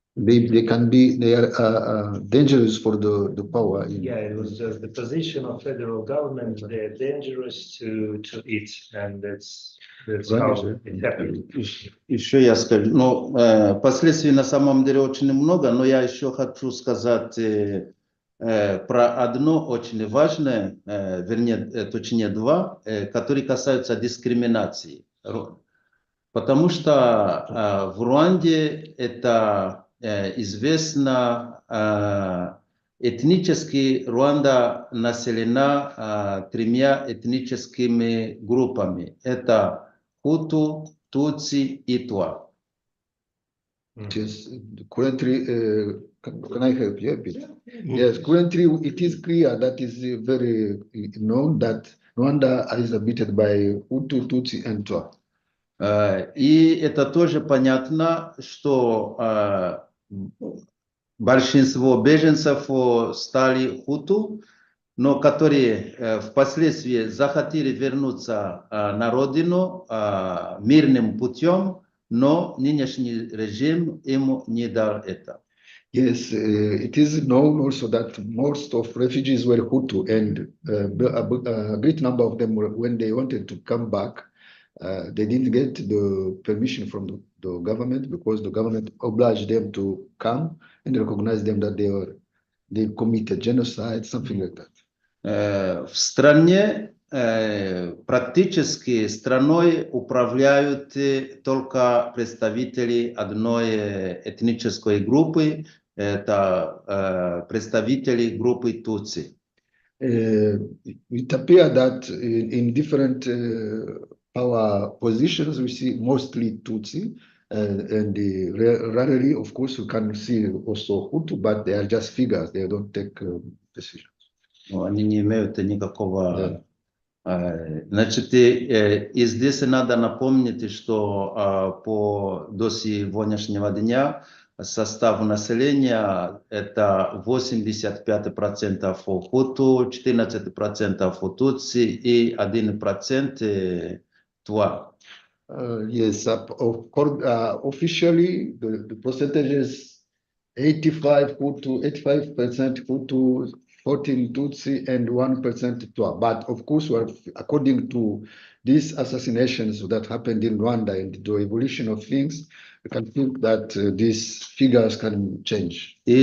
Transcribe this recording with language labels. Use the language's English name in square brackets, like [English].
[English] they are dangerous for the power. Yeah, it was just the position of federal government. They are dangerous to it, and that's how it happened. [Russian] Еще я скажу, ну, последствий на самом деле очень много, но я еще хочу сказать про одно очень важное, вернее, точнее два, которые касаются дискриминации. Потому что в Руанде это известно, этнически Руанда населена тремя этническими группами. Это Хуту, Тутси и Туа. [English] Currently, can I help you a bit? Yes, currently it is clear that is very known that Rwanda is inhabited by Hutu, Tutsi and Twa. [Russian] И это тоже понятно, что большинство беженцев стали хуту, но которые впоследствии захотели вернуться на родину мирным путем, но нынешний режим им не дал это. [English] Yes, it is known also that most of refugees were Hutu, and a great number of them, when they wanted to come back, they didn't get the permission from the government, because the government obliged them to come and recognize them that they committed genocide, something like that. [Russian] В стране практически страной управляют только представители одной этнической группы, это представители группы Тутси. [English] It appears that in different power positions we see mostly Tutsi, and rarely, of course, you can see also Hutu, but they are just figures, they don't take decisions. [Russian] Они не имеют никакого... Значит, и здесь надо напомнить, что до сегодняшнего дня состав населения это 85% Хуту, 14% Тутси и 1% Туа. [English] Yes, officially the percentages 85 Hutu, 85% Hutu, 14 Tutsi, and 1% Twa. But of course, according to these assassinations that happened in Rwanda and the evolution of things, we can think that these figures can change.